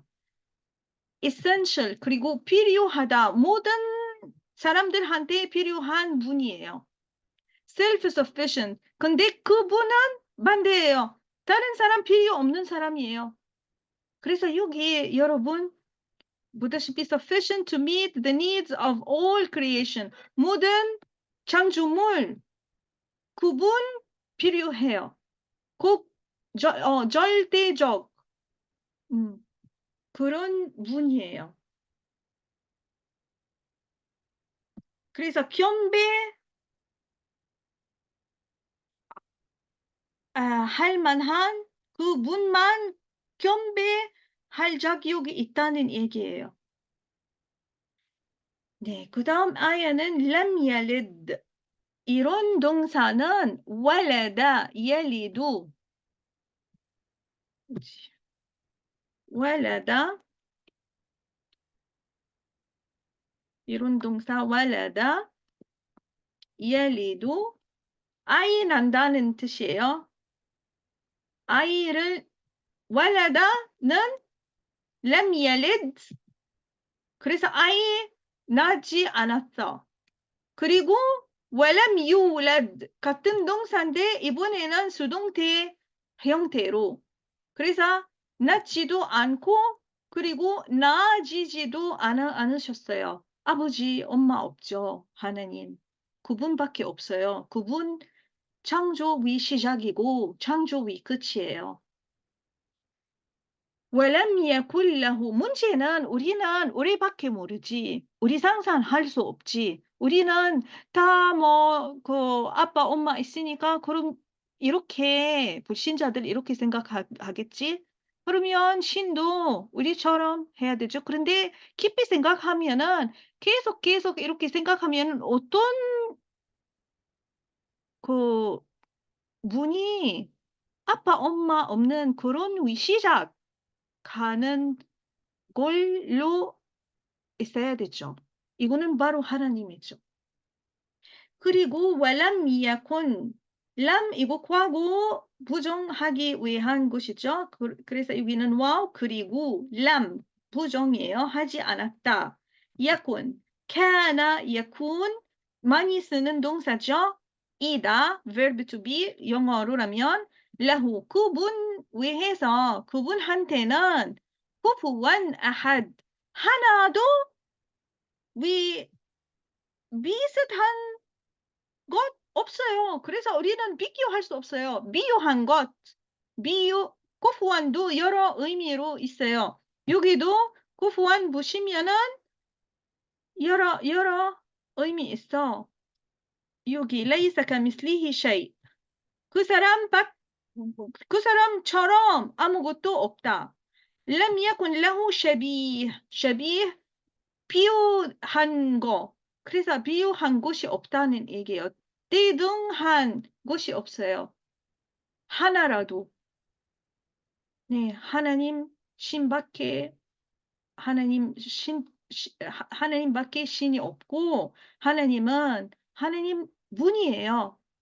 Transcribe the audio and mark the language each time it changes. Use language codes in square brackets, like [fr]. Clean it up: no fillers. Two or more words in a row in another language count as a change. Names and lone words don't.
[ko] essential 그리고 필요하다 모든 사람들한테 필요한 분이에요. self-sufficient 근데 그분은 반대예요. 다른 사람 필요 없는 사람이에요. 그래서 여기 여러분 보다시피 [en] sufficient to meet the needs of all creation [ko] 모든 창조물 그분 필요해요. 꼭 절대적 그런 분이에요. 그래서 할 만한 그 분만 경배할 자격이 있다는 얘기예요. 네, 그 다음 아야는 [ar] لم يلد [ko] 이런 동사는 [ar] ولد يلد ولد [ko] 이런 동사 [ar] ولد يلد [ko] 아이 난다는 뜻이에요. 아이를 walada는 [ar] لم يلد [ko] 그래서 아이 낳지 않았어. 그리고 [ar] ولم يولد [ko] 같은 동사인데 이번에는 수동태 형태로 그래서 낳지도 않고 그리고 낳아지지도 않으셨어요. 아버지, 엄마 없죠. 하나님. 그분밖에 없어요. 그분 창조의 시작이고 창조의 끝이에요. [ar] ولم يكن له [ko] 문제는 우리는 우리밖에 모르지. 우리 상상할 수 없지. 우리는 다 아빠, 엄마 있으니까 그럼 이렇게 불신자들 이렇게 생각하겠지? 그러면 신도 우리처럼 해야 되죠. 그런데 깊이 생각하면은 계속 이렇게 생각하면 어떤 그 분이 아빠, 엄마 없는 그런 시작 가는 걸로 있어야 되죠. 이거는 바로 하나님이죠. 그리고 [ar] لم يكن [ko] lam 이거 과거 부정하기 위한 것이죠. 그래서 여기는 와우 그리고 lam 부정이에요. 하지 않았다. [ar] يكون كان يكون [ko] 많이 쓰는 동사죠. 이다 [en] verb to be [ko] 영어로라면 lahu 그분 위해서 그분한테는 [ar] كفوا أحد [ko] 하나도 비슷한 것 없어요. 그래서 우리는 비교할 수 없어요. 비유한 것, kufuwan도 여러 의미로 있어요. 여기도 kufuwan 보시면은 여러 의미 있어. [ar] 여기 ليس كمثله شيء. [ko] 그 사람처럼 아무것도 없다. [ar] لم يكن له شبيه [ko] 비유한 거. 그래서 비유한 것이 없다는 얘기예요. 대등한 것이 없어요. 하나라도. 네, 하나님밖에 신이 없고 하나님 분이에요.